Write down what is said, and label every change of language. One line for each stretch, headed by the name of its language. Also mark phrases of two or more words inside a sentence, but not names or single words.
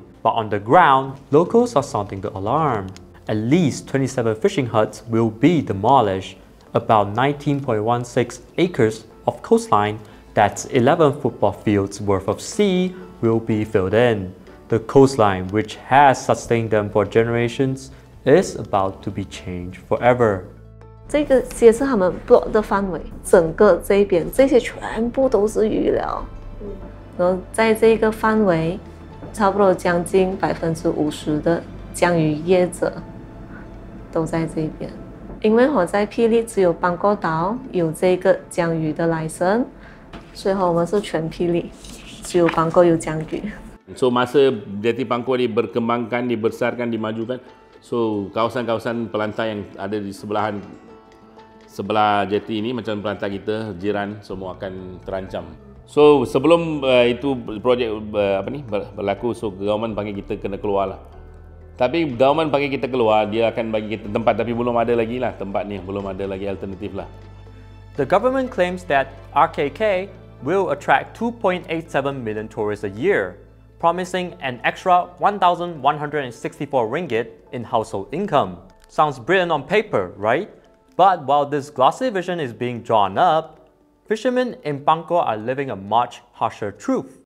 English: But on the ground, locals are sounding the alarm. At least 27 fishing huts will be demolished. About 19.16 acres of coastline, that's 11 football fields worth of sea, will be filled in. The coastline, which has sustained them for generations, is about to be changed forever.
Chinese: 这个也是他们 block 的范围，整个这边这些全部都是鱼寮，然后在这个范围，差不多将近50%的江鱼业者都在这边。因为我在霹雳只有邦过岛有这个江鱼的 license， 所以我们是全霹雳只有邦过有江鱼。
Malay: So masa jetty Pangkor dikembangkan, dibesarkan, dimajukan, so kawasan-kawasan pelantai yang ada di sebelah jetty ini macam pelantai kita, jiran semua akan terancam. So sebelum itu projek berlaku, so government panggil kita kena keluar lah. Tapi government panggil kita keluar, dia akan bagi kita tempat, tapi belum ada lagi lah tempat ni, belum ada lagi alternatif lah.
English: The government claims that RKK will attract 2.87 million tourists a year, promising an extra 1,164 ringgit in household income. Sounds brilliant on paper, right? But while this glossy vision is being drawn up, fishermen in Pangkor are living a much harsher truth.